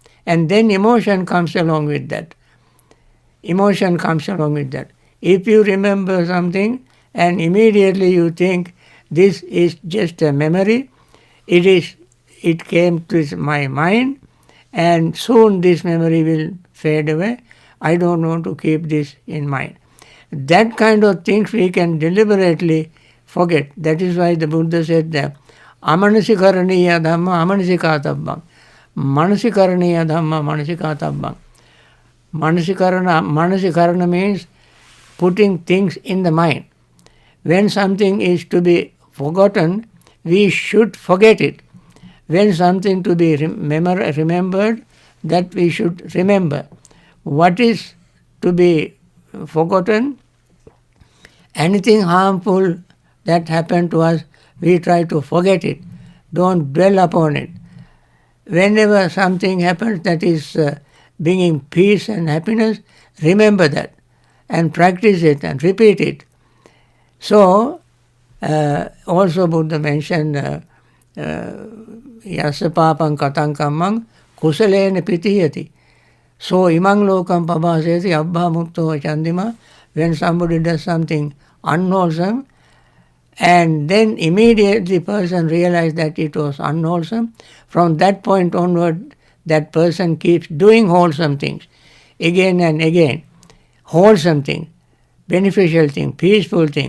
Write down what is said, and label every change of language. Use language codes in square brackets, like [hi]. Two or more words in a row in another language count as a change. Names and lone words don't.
[en] And then emotion comes along with that. If you remember something and immediately you think this is just a memory, it came to my mind, and soon this memory will fade away. I don't want to keep this in mind. That kind of things we can deliberately forget. That is why the Buddha said that [pi] amanasikaraniya dhamma amanasikatabham. Manasikaraniya dhamma manasikatabham. [en] Manasikarana means putting things in the mind. When something is to be forgotten, we should forget it. When something to be remembered, that we should remember. What is to be forgotten? Anything harmful that happened to us, we try to forget it. Don't dwell upon it. Whenever something happens that is bringing peace and happiness, remember that and practice it and repeat it. So, also Buddha mentioned [pi] yasa papam katang kammang kusalena pitiyati. So imang lokam pabhaseti abbha mukto chandima. [en] When somebody does something unwholesome, and then immediately the person realizes that it was unwholesome, from that point onward, that person keeps doing wholesome things again and again. Wholesome thing, beneficial thing, peaceful thing.